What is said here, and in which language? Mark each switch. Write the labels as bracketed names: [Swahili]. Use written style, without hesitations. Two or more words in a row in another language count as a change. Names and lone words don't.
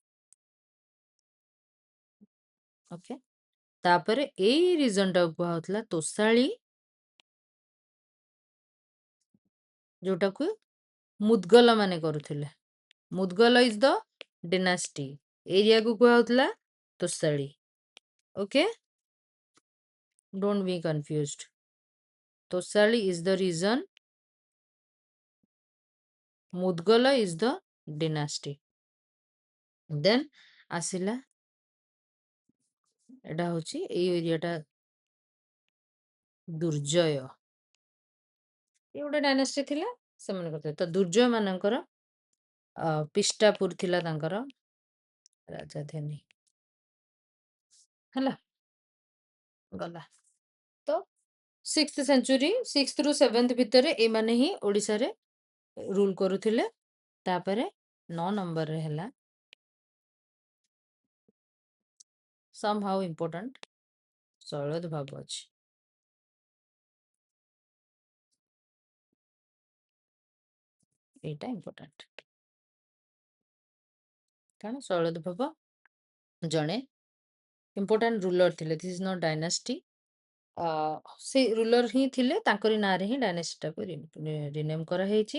[Odia] ଓକେ, ତାପରେ ଏଇ ରିଜନଟାକୁ କୁହାହଉଥିଲା ତୋଷାଳୀ, ଯୋଉଟାକୁ ମୁଦଗଲ ମାନେ କରୁଥିଲେ। ମୁଦଗଲ [English] is the dynasty, [Odia] ଏରିଆକୁ କୁହାହଉଥିଲା ତୋଷାଳୀ। [English] okay, don't be confused. ତୋଷାଳୀ is the region, ମୁଦଗଲ is the dynasty. [Odia] ଦେନ୍ ଆସିଲା, ଏଟା ହଉଛି ଏଇ ଏରିଆଟା ଦୁର୍ଜୟ, ଏ ଗୋଟେ ଡାଇନାଷ୍ଟି ଥିଲା, ସେମାନେ କରିଥିଲେ। ତ ଦୁର୍ଜୟ ମାନଙ୍କର ପିଷ୍ଟାପୁର ଥିଲା ତାଙ୍କର ରାଜଧାନୀ ହେଲା। ଗଲା ତ 6th ସେଞ୍ଚୁରୀ, 6th ରୁ 7th ଭିତରେ ଏମାନେ ହିଁ ଓଡିଶାରେ ରୁଲ କରୁଥିଲେ। ତାପରେ 9 ନମ୍ବରରେ ହେଲା [English] somehow important, [Odia] ଶୈଳୋଦ୍ଭବ ଅଛି। ଏଇଟା ଇମ୍ପୋର୍ଟାଣ୍ଟ, କାରଣ ଶୈଳୋଦ୍ଭବ ଜଣେ [English] important ruler [Odia] ଥିଲେ। [English] this is not dynasty, [Odia] ସେ ରୁଲର ହିଁ ଥିଲେ, ତାଙ୍କରି ନାଁରେ ହିଁ ଡାଇନେଷ୍ଟିଟାକୁ ରିନେମ୍ କରାହେଇଛି।